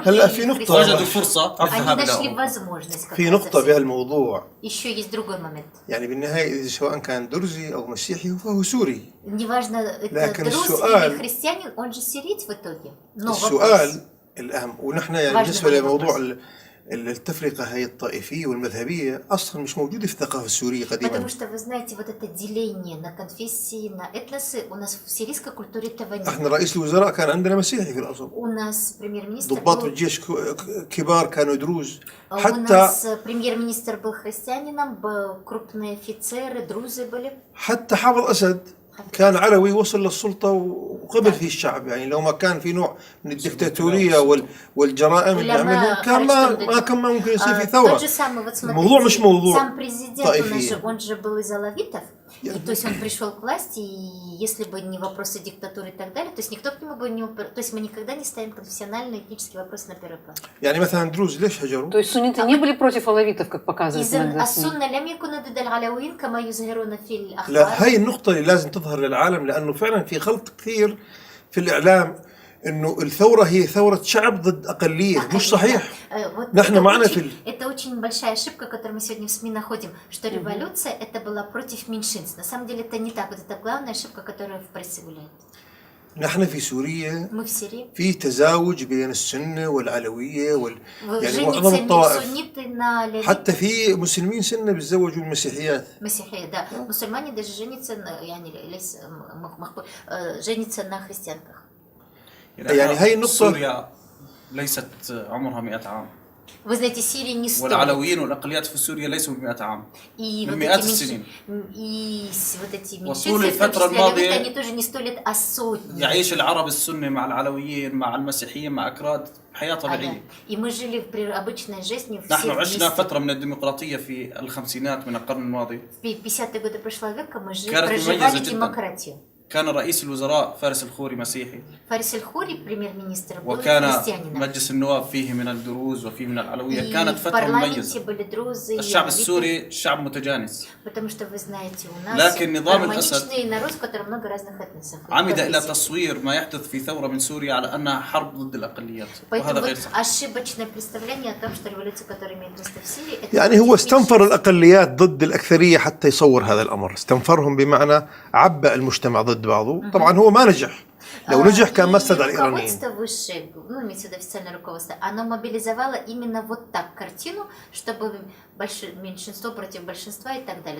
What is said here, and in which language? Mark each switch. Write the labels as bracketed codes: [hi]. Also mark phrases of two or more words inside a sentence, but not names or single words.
[ar] هلا في نقطة وجدوا فرصة [ru] Они [ar] للذهاب إلى [ru] нашли [ar] أوروبا. [ru] возможность. [ar] في نقطة بهالموضوع. [ru] Еще есть другой момент. [ar] يعني بالنهاية إذا سواء كان درزي أو مسيحي فهو سوري. [ru] Неважно, это [ar] لكن [ru] друз [ar] السؤال- [ru] или христианин, он же сириец в итоге. Но [ar] السؤال الأهم ونحن يعني [ru] важный [ar] بالنسبة [ru] вопрос. [ar] لموضوع التفرقة هاي الطائفية والمذهبية أصلا مش موجودة في الثقافة السورية قديما. [ru] Потому что, вы знаете, вот это деление на конфессии, на этносы у нас в сирийской культуре этого нет. [ar] احنا رئيس الوزراء كان عندنا مسيحي في الأصل، [ru] У нас премьер-министр [ar] ضباط [ru] был... [ar] الجيش كبار كانوا دروز، [ru] У [ar] حتى [ru] нас премьер-министр был христианином, крупные офицеры, друзы были. [ar] حتى حافظ أسد كان علوي، وصل للسلطة وقبل فيه الشعب. يعني لو ما كان في نوع من الدكتاتورية والجرائم اللي عملها كان ما كان ممكن يصير في ثورة. الموضوع مش موضوع [ru] сам президент, [ar] طائفية. [ru] он же был из алавитов, и, то есть он пришел к власти, и если бы не вопросы диктатуры и так далее, то есть никто к нему бы не... То есть мы никогда не ставим конфессиональные этнические вопросы на первый план. [ar] يعني مثلا دروز ليش هجروا؟ [ru] То есть сунниты не были против алавитов, как показывают [ar] إذن [ru] иногда СМИ? [ar] السنة لم يكونوا ضد العلويين كما يظهرون في الأخبار. لا، هاي النقطة اللي لازم تظهر للعالم، لأنه فعلا في خلط كثير في الإعلام إنه الثورة هي ثورة شعب ضد أقلية. مش صحيح. نحن معنا في [ru] Это очень большая ошибка, которую мы сегодня в СМИ находим, что революция это была против меньшинств. На самом деле это не так. Вот это главная ошибка, которая в прессе гуляет. [ar] نحن في سوريا [ru] Мы в Сирии. [ar] في تزاوج بين السنة والعلوية يعني معظم [ru] женятся [ar] الطوائف، [ru] сунниты на левитах. [ar] حتى في مسلمين سنة بيتزوجوا المسيحيات. [ru] Мессихия, да. Мусульмане даже женятся на, женятся на христианках. [ar] يعني هاي النقطة. سوريا ليست عمرها 100 عام. [ru] Вы знаете, Сирия не стоит. [ar] والعلويين والأقليات في سوريا ليسوا ب100 عام. [ru] И [ar] من [ru] вот [ar] مئات [ru] эти [ar] السنين. [ru] И вот эти [ar] وطول [ru] меньшинства, в том [ar] الفترة [ru] числе [ar] الماضية [ru] алевиты, они тоже не 100 лет, а сотни. [ar] يعيش العرب السنة مع العلويين مع المسيحيين مع أكراد حياة طبيعية. [ru] И мы жили при обычной жизни все [ar] نحن عشنا [ru] вместе. [ar] فترة من الديمقراطية في الخمسينات من القرن الماضي. [ru] В 50-е годы прошлого века мы [ar] كانت [ru] проживали [ar] مميزة جدا. [ru] демократию. [ar] كان رئيس الوزراء فارس الخوري مسيحي، [ru] Фарис الخوري, премьер-министр, был [ar] وكان [ru] христианином. [ar] مجلس النواب فيه من الدروز وفيه من العلوية. [ru] И [ar] كانت [ru] в [ar] فترة [ru] парламенте [ar] مميزة. [ru] были друзы и [ar] الشعب [ru] алавиты, [ar] السوري شعب متجانس، [ru] потому что вы знаете, у нас [ar] لكن نظام [ru] гармоничный народ, в котором много разных этносов. [ar] عمد إلى تصوير ما يحدث في ثورة من سوريا على أنها حرب ضد الأقليات، وهذا [ru] Поэтому [ar] غير [ru] вот [ar] صحيح. [ru] ошибочное представление о том, что революция, которая имеет место в Сирии, это [ar] يعني هو [ru] против [ar] استنفر [ru] меньшинств. [ar] الأقليات ضد الأكثرية حتى يصور هذا الأمر. استنفرهم بمعنى عبأ المجتمع ضد بعضه. طبعا هو ما نجح. لو نجح كان ما استدعى الإيرانيين. [ru] Руководство высшее, ну, имеется в виду официальное руководство, оно мобилизовало именно вот так картину, чтобы меньшинство против большинства и так далее.